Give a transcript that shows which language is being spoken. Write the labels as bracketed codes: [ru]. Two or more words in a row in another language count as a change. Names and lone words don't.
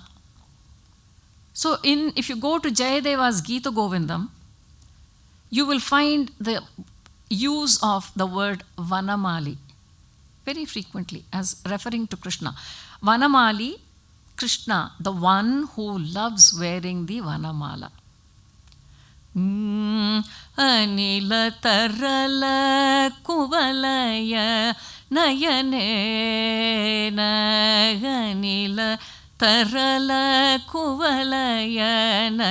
[en] So if you go to Jayadeva's Gita Govindam, you will find the use of the word Vanamali very frequently as referring to Krishna. Vanamali, Krishna, the one who loves wearing the Vanamala. [sa] Anila tarala kuvalaya nayane anila tarala kuvalaya